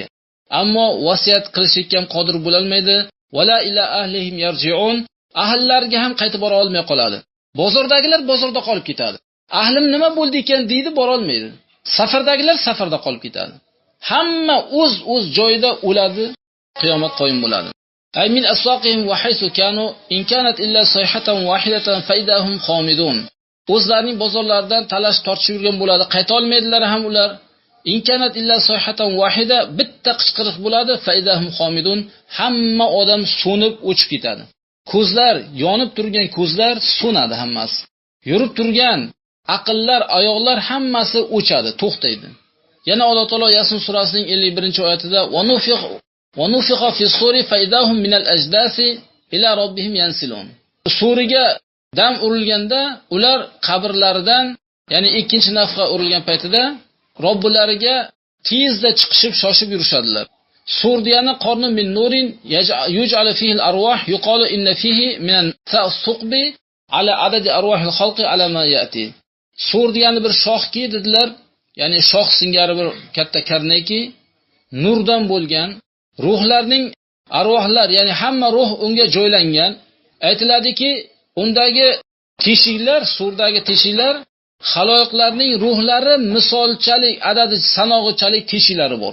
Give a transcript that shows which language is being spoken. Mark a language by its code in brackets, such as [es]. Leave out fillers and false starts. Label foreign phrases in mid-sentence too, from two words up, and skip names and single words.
[uz] Ammo vasiyat qilishga ham qodir bo'la olmaydi. [ar] ولا إلى أهلهم يرجعون. [uz] Ahllariga ham qaytib bora olmay qoladi. Bozordagilar bozorda qolib ketadi. Ahlim nima bo'ldi ekan deydi, bora olmaydi. Safardagilar safarda qolib ketadi. Hamma o'z joyida o'ladi, qiyomat qoyim bo'ladi. [ar] أي من أسواقهم وحيث كانوا إن كانت إلا صيحة واحدة فإذا هم خامدون. [uz] O'zlarining bozorlaridan talash tortishib yurgan bo'ladi, qayta olmaydilar ham ular. [ar] إن كانت إلا صيحة واحدة, [uz] bitta qichqiriq bo'ladi, [ar] فإذا هم خامدون, [uz] hamma odam so'nib o'chib ketadi. Ko'zlar, yonib turgan ko'zlar so'nadi hammasi. Yurib turgan aqllar, oyoqlar hammasi o'chadi, to'xtaydi. Yana Alloh taolo Yasin surasining 51-oyatida [ar] ونفخ ونفخ في الصور فإذا هم من الأجداث إلى ربهم ينسلون. [uz] Suriga dam urilganda ular qabrlaridan, ya'ni ikkinchi nafqa urilgan paytida Robbilariga tezda chiqishib shoshib yurishadilar. Sur degani [ar] قرن من نور يجعل فيه الأرواح يقال إن فيه من الثقب على عدد أرواح الخلق على ما يأتي. [uz] Sur degani bir shoxki dedilar, ya'ni shox singari bir katta karnaki, nurdan bo'lgan, ruhlarning arvohlar, ya'ni hamma ruh unga joylangan. Aytiladiki, undagi teshiklar, surdagi teshiklar xaloyiqlarning ruhlari misolchalik, adadi sanog'ichalik teshiklari bor.